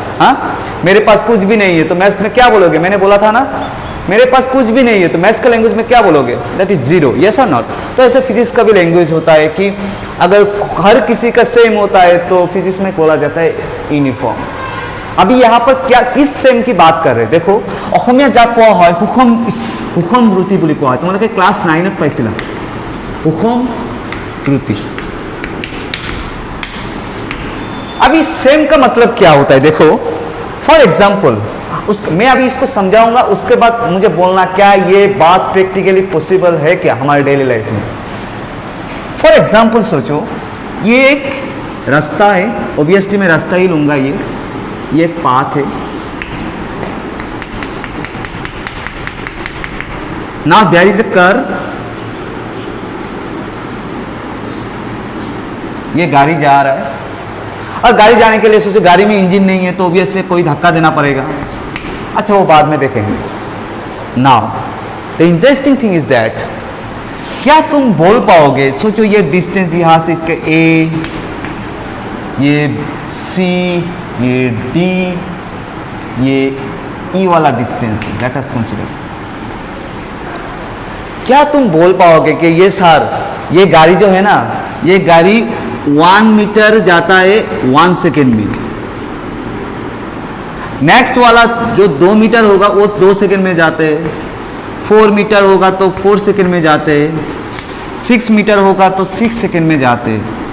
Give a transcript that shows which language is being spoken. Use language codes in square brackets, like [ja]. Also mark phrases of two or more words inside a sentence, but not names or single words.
[hi] हाँ, मेरे पास कुछ भी नहीं है तो मैथ्स में क्या बोलोगे? मैंने बोला था ना, मेरे पास कुछ भी नहीं है तो मैथ्स का लैंग्वेज में क्या बोलोगे? [en] that is zero, yes or not? [hi] तो ऐसे फिजिक्स का भी लैंग्वेज होता है कि अगर हर किसी का सेम होता है तो फिजिक्स में बोला जाता है यूनिफॉर्म। अभी यहाँ पर क्या किस सेम की बात कर रहे हैं देखो [as] অসমীয়া যাক কোৱা হয় সুষম সুষম ৰুটি বুলি কোৱা হয় তোমালোকে ক্লাস 9 ত পাইছিলা সুষम ৰুটি [hi] अभी सेम का मतलब क्या होता है देखो [en] for example [hi] मैं अभी इसको समझाऊंगा उसके बाद मुझे बोलना क्या ये बात [en] practically possible [hi] है क्या हमारे [en] daily life [hi] में [en] for example [hi] सोचो ये एक रास्ता है ऑब्वियसली मैं रास्ता ही लूंगा ये एक पाथ है [en] now there is a curve [hi] ये गाड़ी जा रहा है और गाड़ी जाने के लिए सोचो गाड़ी में इंजन नहीं है तो ऑब्वियसली कोई धक्का देना पड़ेगा अच्छा वो बाद में देखेंगे [en] now the interesting thing is that [hi] क्या तुम बोल पाओगे सोचो ये डिस्टेंस यहां से इसके ए ये सी ये डी ये ई वाला डिस्टेंस है [en] let us consider [hi] क्या तुम बोल पाओगे कि ये सर ये गाड़ी जो है ना ये गाड़ी 1 मीटर जाता है 1 सेकेंड में नेक्स्ट वाला जो 2 मीटर होगा वो 2 सेकेंड में जाते हैं 4 मीटर होगा तो 4 सेकेंड में जाते हैं 6 मीटर होगा तो 6 सेकेंड में जाते हैं